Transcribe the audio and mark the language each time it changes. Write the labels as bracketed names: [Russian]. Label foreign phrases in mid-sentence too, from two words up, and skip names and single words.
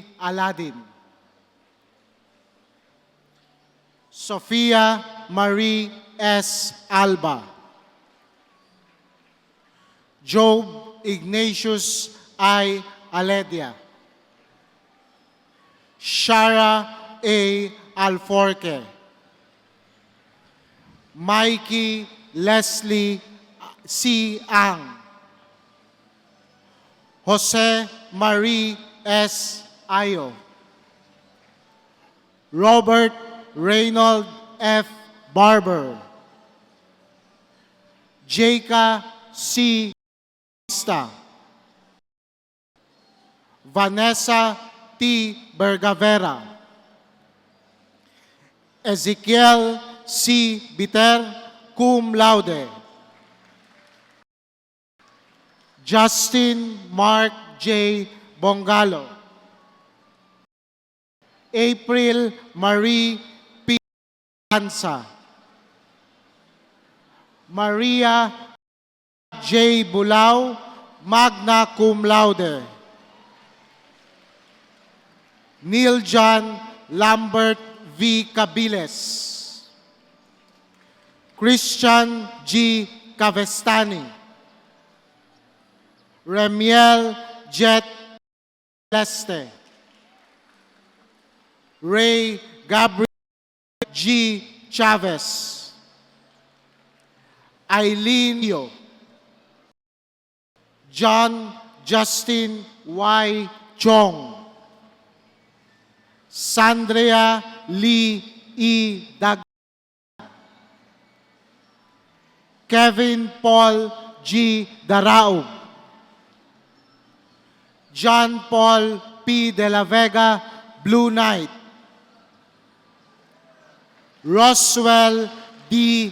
[English] Aladin, Sofia Marie S. Alba, Job Ignatius I. Aledia, Shara A. Alforque, Mikey Leslie C. Ang, Jose Marie S. Ayo, Robert Reynold F. Barber, Jaka C. Bautista, Vanessa T. Bergavera, Ezekiel C. [Latin] Biter, cum laude, [English] Justin Mark J. Bongalo, April Marie P. Hansa, Maria J. [Latin] Bulao, magna cum laude, [English] Neil John Lambert V. Cabiles, Christian G. Cavestani, Remiel Jet Leste, Ray Gabriel G. Chavez, Eileen Yo, John Justin Y. Chong, Sandria Lee E. Dag, Kevin Paul G. Daraug, John Paul P. De La Vega, Blue Knight, Roswell D.